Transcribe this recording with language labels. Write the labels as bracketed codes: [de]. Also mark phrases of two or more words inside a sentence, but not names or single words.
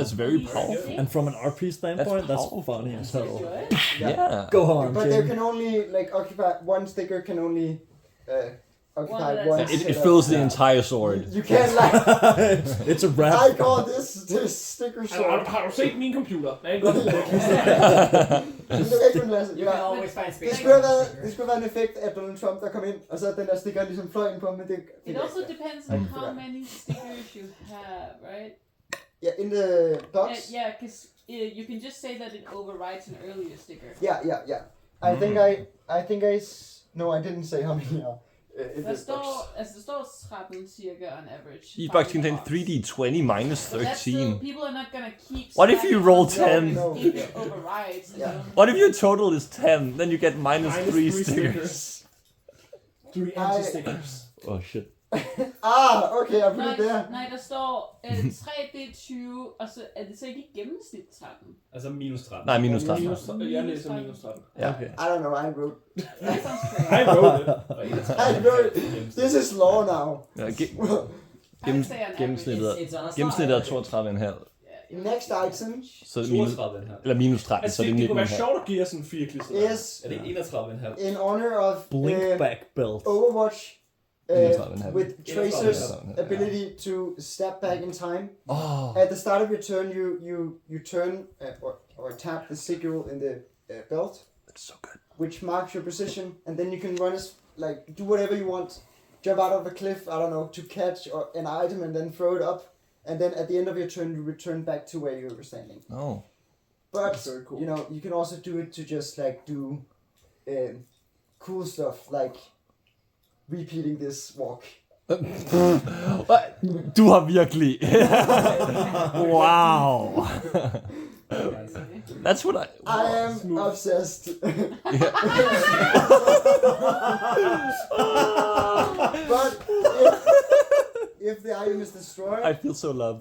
[en] That's very powerful. And from an RP standpoint, that's powerful. funny as hell. Good. Yeah. Go on, But there Jim. can only like occupy one sticker can only occupy One one. at a It setup. fills the entire sword. You can't like. It's a wrap. I call this sticker sword. [da] Har du set min computer? Den er godt. Det er ikke en lasse. [en] You can always find space. [da] Det skulle have været en effekt af Donald Trump, der kom ind, og så den der stikker ligesom fløj ind på, men det... [en] It also depends on how many stickers you have, right? Yeah, in the box. Yeah, because you can just say that it overrides an earlier sticker. Yeah. I think no, I didn't say how many are in [da] Der [en] this box. [da] står 13 cirka [en] on average. You box contains 3d20 minus But that's still, 13. people are not gonna keep. What if you stacking roll on 10? No. If it overrides. Yeah. You know? What if your total is 10? Then you get minus 3 3 stickers. 3 anti-stickers. Oh shit. Okay, I put it there. [da] Nej, der står 3D20, og så er det så ikke i gennemsnit 13. Altså minus 13. Nej, minus 13. Jeg læser minus 13. Ja, okay. [en] I don't know, I wrote. That sounds crazy. I wrote it. I wrote. This is law now. [da] Ja, [en] I would say an [da] gennemsnittet [en] It's on a [da] gennemsnittet er [en] slide. [da] 32,5. [en] Next item [da] Så er det minus, 32,5. eller minus 13, Altså, så er det det kunne være 19,5. sjovt at give os en 4 klister. [en] is [da] Er det 31,5? [en] in honor of Blinkback belt. Overwatch [da] 31,5. [en] with Tracer's [da] 31,5. [en] ability to step back in time. Oh. At the start of your turn, you turn or tap the signal in the belt, That's so good. which marks your position, and then you can run as do whatever you want. Jump out of a cliff, I don't know, to catch an item and then throw it up, and then at the end of your turn, you return back to where you were standing. Oh. But Very cool. you know, you can also do it to just do cool stuff like repeating this walk. [da] Du har virkelig... [en] Wow. That's what I am obsessed. But if the item is destroyed, I feel so loved.